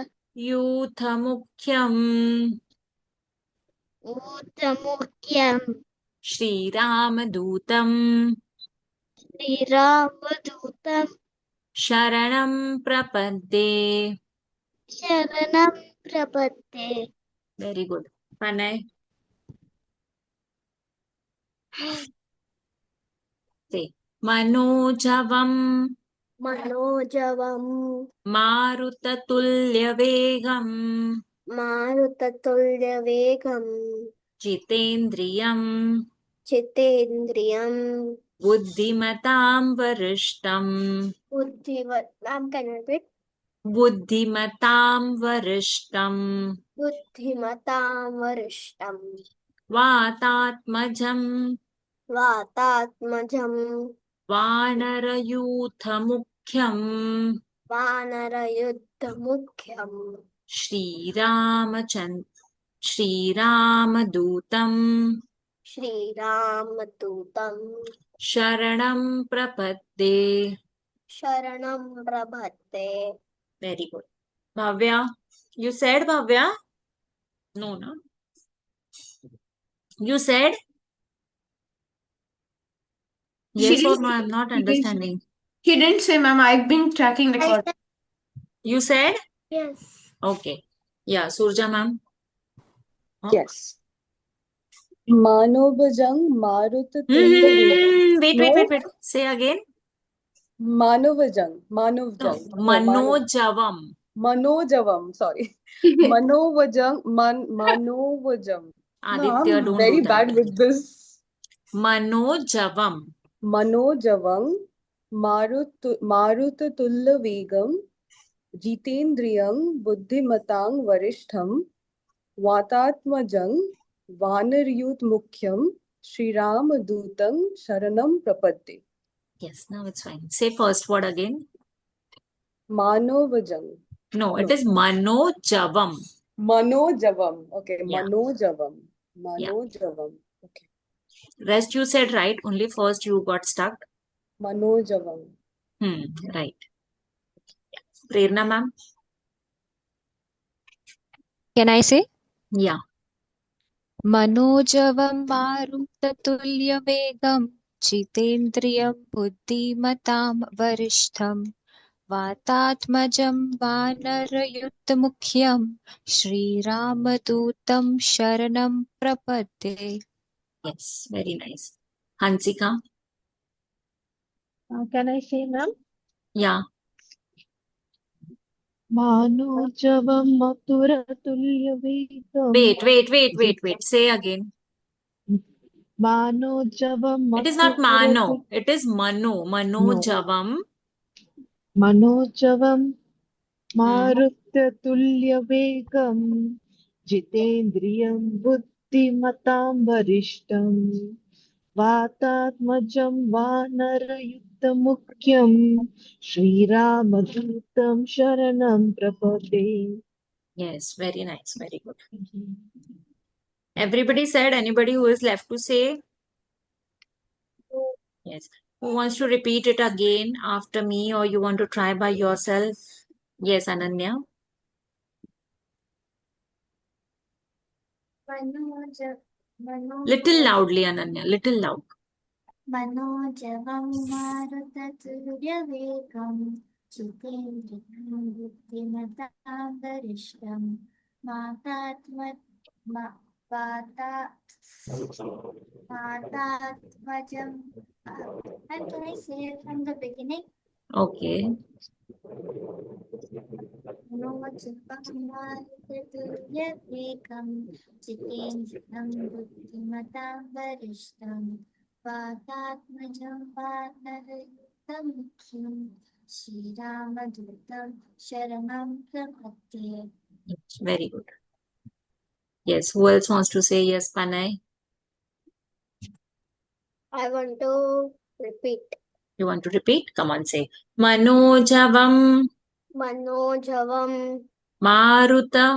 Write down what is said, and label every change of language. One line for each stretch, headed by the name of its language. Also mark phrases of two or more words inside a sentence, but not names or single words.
Sanskrit: Yuthamukhyam. Uttamukyam Shriramadutam. Sriramadutam शरणं प्रपद्ये. शरणं प्रपत्ते.
English: Very good. Panay. Say Manojavam.
Sanskrit: Manojavam Marutatulyavegam. Marutatulyavegam Jitendriyam. Chitendriyam बुद्धिमतां वरिष्ठं. Buddhimatam.
English: Can you repeat?
Sanskrit: बुद्धिमतां वरिष्ठं. बुद्धिमतां वरिष्ठं Vatatmajam. Vatatmajam Vanarayuthamukhyam. Vanarayuddhamukhyam Shriramadutam. Sriramadutam शरणं प्रपद्ये. शरणं प्रभत्ते.
English: Very good. Bhavya. You said Bhavya? No, no. You said She yes or didn't. no? I'm not She didn't. understanding. She didn't say, ma'am. I've been tracking the I call. said You said? yes. Okay. Yeah, Surja ma'am. Yes.
Sanskrit: मनोवजं मारुततुल्यवेगं.
English: Wait, wait, No, wait, wait. Say again.
Sanskrit: Manovajang.
English: No.
Sanskrit: Manojang. No, Manojavam. Manojavam. Sorry. Manovajang. Manovajam. No,
English: Aditya, I'm don't very do that. bad with this.
Sanskrit: Manojavam. मनोजवं मारुततुल्यवेगं जितेन्द्रियं बुद्धिमतां वरिष्ठं वातात्मजं वानरयुत मुख्यं श्रीरामदूतं शरणं प्रपद्ये.
English: Yes, now it's fine. Say first word again.
Sanskrit: Manovajang.
English: No, it No. is Manojavam.
Sanskrit: Manojavam. Okay,
English: Yeah.
Sanskrit: Manojavam.
English: Yeah.
Sanskrit: Manojavam.
English: Okay. Rest you said right. Only first you got stuck.
Sanskrit: Manojavam.
English: Right. Prerna ma'am. Can I say? Yeah.
Sanskrit: मनोजवं मारुततुल्यवेगं जितेन्द्रियं बुद्धिमतां वरिष्ठं वातात्मजं वानरयुक्तमुख्यं श्रीरामदूतं शरणं प्रपद्ये.
English: Yes. Very nice. Hansika. Can I say, ma'am? Yeah.
Sanskrit: मनोजवं मथुरतुल्यवेगं
English: Wait. Say again.
Sanskrit: Manojavam
English: It is not Mano.
Sanskrit: Mathuratu
English: It is Mano. Manojavam.
Sanskrit: Manojavam Hmm. मारुततुल्यवेगं जितेन्द्रियं बुद्धिमतां वरिष्ठं वातात्मजं वानरयुद्धमुख्यं श्रीरामदूतं शरणं प्रपदे.
English: Yes. Very nice. Very good. Everybody said. Anybody who is left to say? Yes. Who wants to repeat it again after me, or you want to try by yourself? Yes, Ananya.
Sanskrit: Manoja
English: Little loudly, Ananya. Little loud.
Sanskrit: मनोजवं मारुततुल्यवेगं जितेन्द्रियं बुद्धिमतां वरिष्ठं मातात्म मा- वाता मातात्मजं
English: and can I say it from the beginning? Okay.
Sanskrit: मनोजवं जितेन्द्रियं बुद्धिमतां वरिष्ठं वातात्मजं वानरयुक्तं मुख्यं श्रीरामदूतं शरणं प्रपद्ये.
English: Very good. Yes. Who else wants to say yes, Panay? I want to repeat. You want to repeat? Come on, say.
Sanskrit: Manojavam Manojavam Maruta,